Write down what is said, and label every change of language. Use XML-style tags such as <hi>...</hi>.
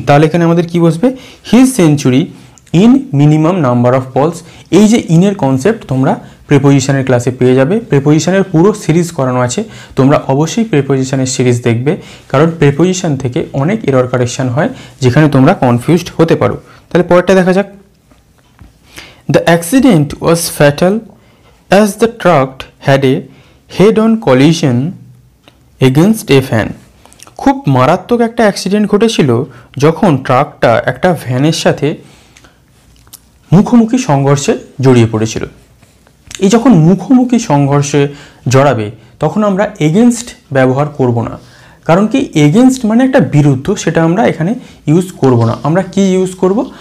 <bn>তাহলে এখানে আমাদের কি বসবে?</bn> <en>His century in minimum number of balls.</en> <bn>এই যে ইনের কনসেপ্ট তোমরা প্রিপোজিশনের ক্লাসে পেয়ে যাবে। প্রিপোজিশনের পুরো সিরিজ করানো আছে, তোমরা অবশ্যই প্রিপোজিশনের সিরিজ দেখবে, কারণ প্রিপোজিশন থেকে অনেক এরর কারেকশন হয় যেখানে তোমরা কনফিউজড হতে পারো। তাহলে পরেরটা দেখা যাক।</bn> <en>The accident was fatal as the truck had a head-on collision against a van.</en> <bn>খুব মারাত্মক একটা অ্যাক্সিডেন্ট ঘটেছিল যখন ট্রাকটা একটা ভ্যানের সাথে মুখোমুখি সংঘর্ষে জড়িয়ে পড়েছিল। এই যখন মুখোমুখি সংঘর্ষে জড়াবে তখন আমরা এগেনস্ট ব্যবহার করব না, কারণ কি এগেনস্ট মানে একটা বিরুদ্ধ, সেটা আমরা এখানে ইউজ করব না। আমরা কি ইউজ করব?</bn>